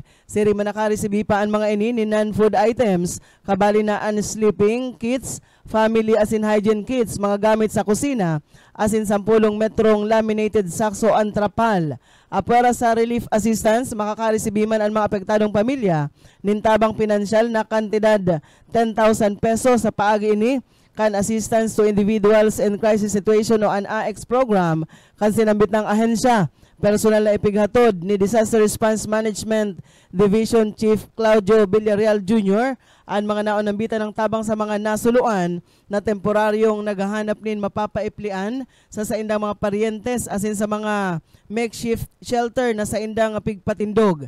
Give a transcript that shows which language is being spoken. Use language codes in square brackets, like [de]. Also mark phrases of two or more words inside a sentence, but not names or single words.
[bik] Siri man nakareceive pa ang mga ini ni [en] non-food items, [bik] kabali na ang [en] sleeping kits, [bik] family asin [en] hygiene kits, [bik] mga gamit sa kusina, asin 10 metrong laminated sakso antrapal. Apwera sa [en] relief assistance, [bik] makakareceive man ang mga apektadong pamilya, nintabang pinansyal na kantidad 10,000 pesos sa paagi ini, kan [en] assistance to individuals in crisis situation [bik] o an AX program, kan sinambit ng ahensya. Personal na ipighatod ni Disaster Response Management Division Chief Claudio Villarreal Jr. ang mga naunambitan ng tabang sa mga nasuluan na temporaryong naghahanap nin mapapaiplian sa saindang mga paryentes asin sa mga [en] makeshift shelter [bik] na saindang pigpatindog.